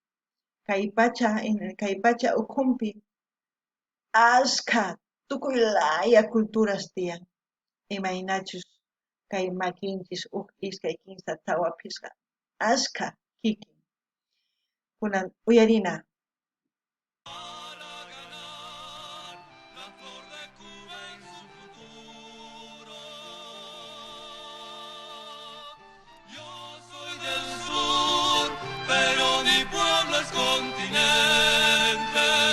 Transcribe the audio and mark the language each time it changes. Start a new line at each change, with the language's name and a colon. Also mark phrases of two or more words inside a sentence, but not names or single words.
Quechua: Kay pacha ukhunpi ashkha tukuy laya culturas tiyan, imaynachus kay makinchis iskay kimsa thawapisqa ashkha kikin. Kunan uyarina.
Spanish: Para ganar la flor de Cuba en su futuro. Yo soy del sur, pero mi pueblo es continente.